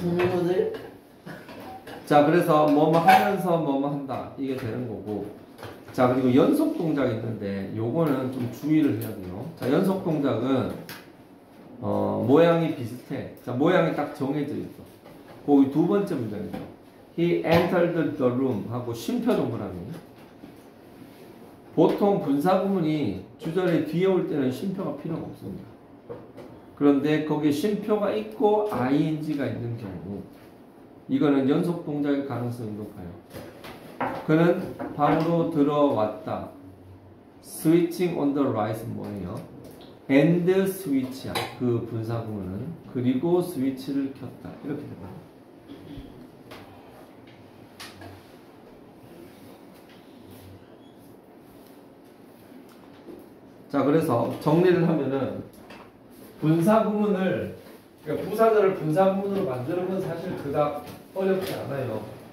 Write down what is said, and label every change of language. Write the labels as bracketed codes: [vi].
[ko] 부모들 자, 그래서 뭐뭐 하면서 뭐뭐 한다. 이게 되는 거고. 자, 그리고 연속 동작이 있는데 요거는 좀 주의를 해야 돼요. 자, 연속 동작은 모양이 비슷해. 자, 모양이 딱 정해져 있어. 거기 두 번째 문장이죠. [en] He entered the room [ko] 하고 쉼표 동그라미. 보통 분사구문이 주절의 뒤에 올 때는 쉼표가 필요가 없습니다. 그런데 거기에 쉼표가 있고 ing가 있는 경우 이거는 연속 동작일 가능성이 높아요. 그는 방으로 들어왔다. [en] Switching on the right은 [ko] 뭐예요? [en] and switch야. [ko] 그 분사구문은 그리고 스위치를 켰다. 이렇게 됩니다. 자, 그래서 정리를 하면은 분사구문을 그러니까 부사절을 분사구문으로 만드는 건 사실 그닥 어렵지 않아요.